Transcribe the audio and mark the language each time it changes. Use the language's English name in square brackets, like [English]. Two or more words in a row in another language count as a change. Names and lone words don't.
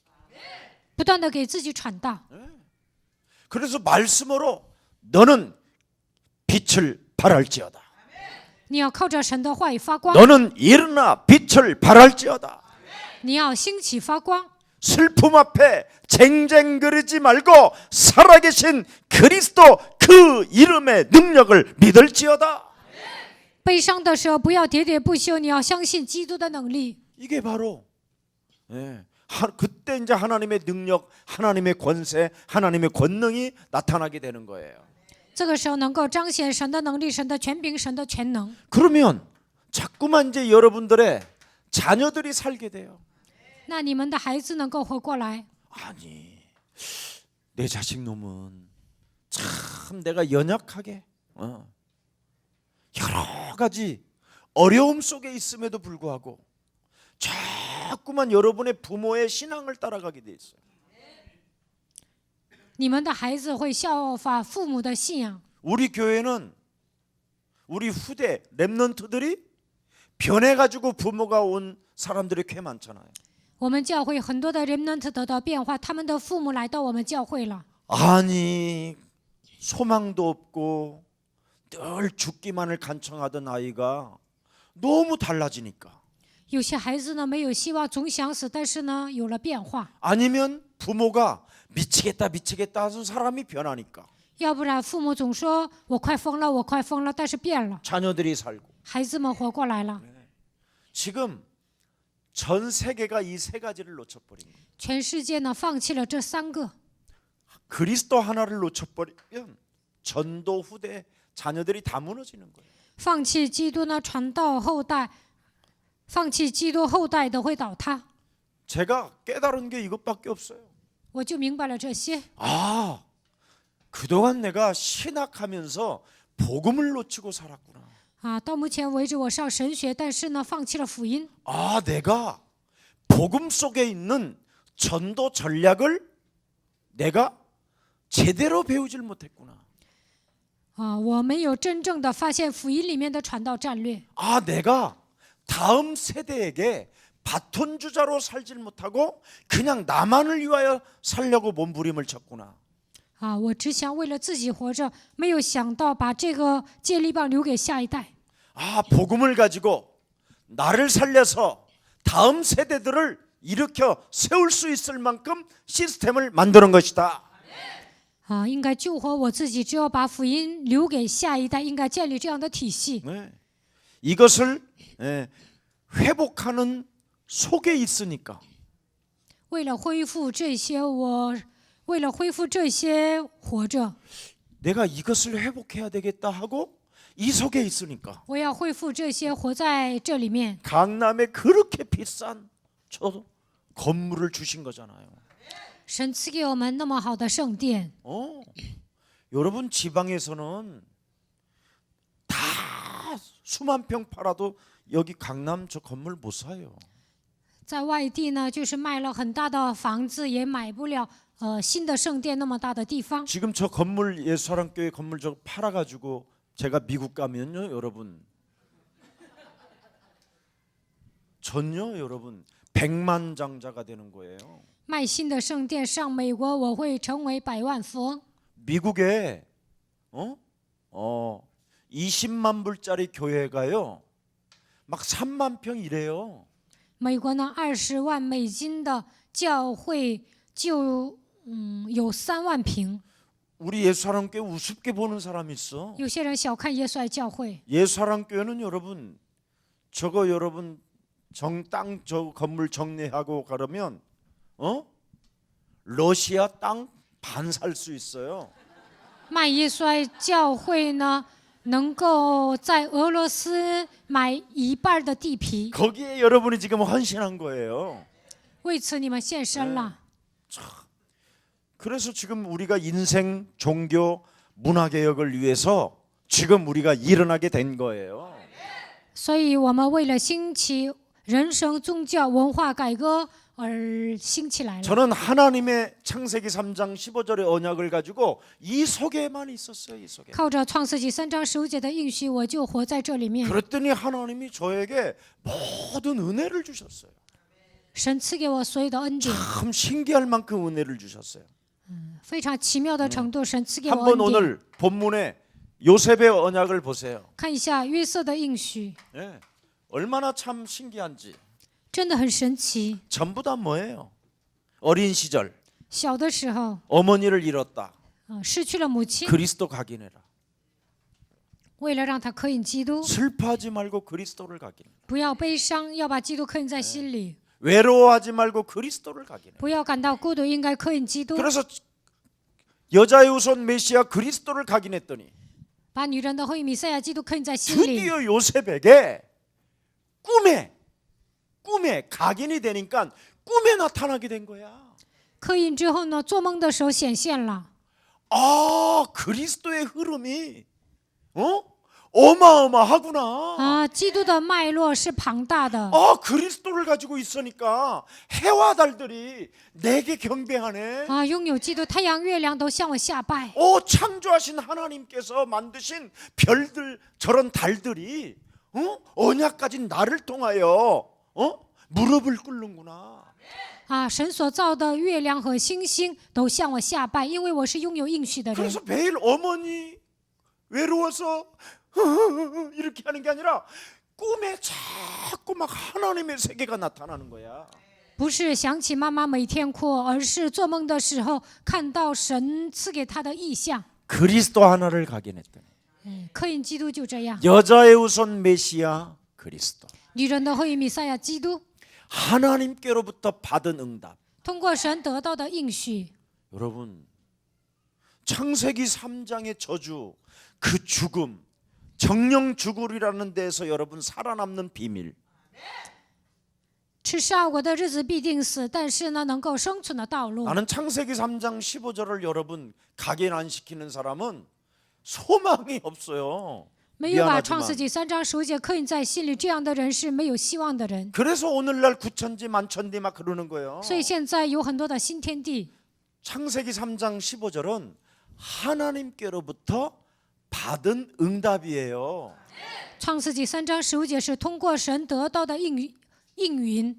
[Chinese] 不断的给自己传道， [Korean] 그래서 말씀으로 너는 빛을 발할지어다. [Chinese] 你要靠着神的话语发光， [Korean] 너는 일어나 빛을 발할지어다. [Chinese] 你要兴起发光， [Korean] 슬픔 앞에 쟁쟁거리지 말고 살아계신 그리스도 그 이름의 능력을 믿을지어다. [Chinese] 悲伤的时候不要喋喋不休，你要相信基督的能力。 [Korean] 이게 바로 그때 이제 하나님의 능력, 하나님의 권세, 하나님의 권능이 나타나게 되는 거예요. [Chinese] 这个时候能够彰显神的能力、神的权柄、神的全能。 [Korean] 그러면 자꾸만 이제 여러분들의 자녀들이 살게 돼요. [Chinese] 那你们的孩子能够活过来。 [Korean] 아니, 내 자식 놈은 참 내가 연약하게 여러 가지 어려움 속에 있음에도 불구하고 자꾸만 여러분의 부모의 신앙을 따라가게 돼 있어요. [Chinese] 你们的孩子会效法父母的信仰。 [Korean] 우리 교회는 우리 후대 랩런트들이 변해가지고 부모가 온 사람들이 꽤 많잖아요. [Chinese] 我们教会很多的 remnant 得到变化，他们的父母来到我们教会了。 [Korean] 아니 소망도 없고 늘 죽기만을 간청하던 아이가 너무 달라지니까 [Chinese] 有些孩子呢没有希望，总想死，但是呢有了变化。 [Korean] 아니면 부모가 미치겠다 미치겠다 하는 사람이 변하니까 [Chinese] 要不然父母总说我快疯了，我快疯了，但是变了， [Korean] 자녀들이 살고 [Chinese] 孩子们活过来了。 [Korean] 지금 전 세계가 이 세 가지를 놓쳐버린 거예요. [Chinese] 全世界呢放弃了这3个， [Korean] 그리스도 하나를 놓쳐버리면 전도 후대 자녀들이 다 무너지는 거예요. [Chinese] 放弃基督呢传道后代，放弃基督后代都会倒塌。 [Korean] 제가 깨달은 게 이것밖에 없어요. [Chinese] 我就明白了这些。 [Korean] 그동안 내가 신학하면서 복음을 놓치고 살았구나. [Chinese] 到目前为止我上神学，但是呢放弃了福音。 [Korean] 아, 내가 복음 속에 있는 전도 전략을 내가 제대로 배우질 못했구나. [Chinese] 我没有真正的发现福音里面的传道战略。 [Korean] 아, 내가 다음 세대에게 바톤 주자로 살질 못하고 그냥 나만을 위하여 살려고 몸부림을 쳤구나. [Chinese] 我只想为了自己活着，没有想到把这个接力棒留给下一代。 [Korean] 아, 복음을 가지고 나를 살려서 다음 세대들을 일으켜 세울 수 있을 만큼 시스템을 만드는 것이다. [Chinese] 应该救活我自己，只有把福音留给下一代，应该建立这样的体系。 [Korean] 네. 이것을 회복하는 속에 있으니까 [Chinese] 为了恢复这些，为了恢复这些活着， [Korean] 내가 이것을 회복해야 되겠다 하고 이 속에 있으니까 [Chinese] 我要恢复这些活在这里面。 [Korean] 강남에 그렇게 비싼 저 건물을 주신 거잖아요. [Chinese] 神赐给我们那么好的圣殿， [Korean] 여러분 지방에서는 다 수만 평 팔아도 여기 강남 저 건물 못 사요. [Chinese] 在外地呢，就是卖了很大的房子，也买不了新的圣殿那么大的地方。 [Korean] 지금 저 건물 예수사랑교회 건물 저 팔아가지고 제가 미국 가면요, 여러분 전요 여러분 백만장자가 되는 거예요. [Chinese] 卖新的圣殿上美国，我会成为百万富翁。 [Korean] 미국에 20만 불짜리 교회가요 막 3만 평 이래요. [Chinese] 美国呢，20万美金的教会就有3万平。 [Korean] 우리 예수사랑교회 우습게 보는 사람이 있어. [Chinese] 有些人小看耶稣爱教会， [Korean] 예수사랑교회는 여러분 저거 여러분 땅 저 건물 정리하고 가려면 러시아 땅 반 살 수 있어요. [Chinese] 卖耶稣爱教会呢，能够在俄罗斯买1半的地皮。 [Korean] 거기에 여러분이 지금 헌신한 거예요. [Chinese] 为此你们献身了。 [Korean] 그래서 지금 우리가 인생, 종교, 문화개혁을 위해서 지금 우리가 일어나게 된 거예요. [Chinese] 所以我们为了兴起人生、宗教、文化改革而兴起来了。 [Korean] 저는 하나님의 창세기 3장 15절의 언약을 가지고 이 속에만 있었어요. 이 속에. [Chinese] 靠着创世纪3章15节的应许，我就活在这里面。 [Korean] 그랬더니 하나님이 저에게 모든 은혜를 주셨어요. [Chinese] 神赐给我所有的恩典， [Korean] 참 신기할 만큼 은혜를 주셨어요. [Chinese] 非常奇妙的程度，神赐给我 [Korean] 한번 [Chinese] 恩典。 [Korean] 오늘 본문에 요셉의 언약을 보세요. [Chinese] 看一下约瑟的应许， [Korean] 예, 얼마나 참 신기한지. [Chinese] 真的很神奇。 [Korean] 전부 다 뭐예요? 어린 시절 [Chinese] 小的时候， [Korean] 어머니를 잃었다. [Chinese] 失去了母亲， [Korean] 그리스도 각인해라. [Chinese] 为了让他刻印基督， [Korean] 슬퍼하지 말고 그리스도를 각인해라. [Chinese] 不要悲伤，要把基督刻印在心里； [Korean] 외로워하지 말고 그리스도를 각인해라. [Chinese] 不要感到孤独，应该刻印基督。 [Korean] 그래서 여자의 우선 메시아 그리스도를 각인했더니 [Chinese] 把女人的后裔弥赛亚基督刻印在心里。 [Korean] 드디어 요셉에게 꿈에 각인이 되니까 꿈에 나타나게 된 거야. [Chinese] 刻印之后呢，做梦的时候显现了。 [Korean] 아, 그리스도의 흐름이 어마어마하구나. [Chinese] 基督的脉络是庞大的。 [Korean] 아, 그리스도를 가지고 있으니까 해와 달들이 내게 경배하네. [Chinese] 拥有基督，太阳、月亮都向我下拜。 [Korean] 창조하신 하나님께서 만드신 별들 저런 달들이 언약 가진 나를 통하여 무릎을 꿇는구나. [Chinese] 神所造的月亮和星星都向我下拜，因为我是拥有应许的人。 [Korean] 그래서 매일 어머니 외로워서 이렇게 하는 게 아니라 꿈에 자꾸 막 하나님의 세계가 나타나는 거야. [Chinese] 不是想起妈妈每天哭，而是做梦的时候看到神赐给他的意象。 [Korean] 그리스도 하나를 각인했더니 [Chinese] 刻印基督就这样， [Korean] 여자의 우선 메시아 그리스도 [Chinese] 女人的后裔弥赛亚基督， [Korean] 하나님께로부터 받은 응답. [Chinese] 通过神得到的应许。 [Korean] 여러분 창세기 3장의 저주 그 죽음 정령 죽으리라는 데서 여러분 살아남는 비밀 [Chinese] 吃杀我的日子必定死，但是呢，能够生存的道路。 [Korean] 나는 창세기 3장 15절을 여러분 각인 안 시키는 사람은 소망이 없어요. [Chinese] 没有把 [Korean] 미안하지만 [Chinese] 创世纪3章15节刻印在心里，这样的人是没有希望的人。 [Korean] 그래서 오늘날 구천지 만천지 막 그러는 거예요. [Chinese] 所以现在有很多的新天地。 [Korean] 창세기 3장 15절은 하나님께로부터 받은 응답이에요. [Chinese] 创世纪3章15节是通过神得到的应允。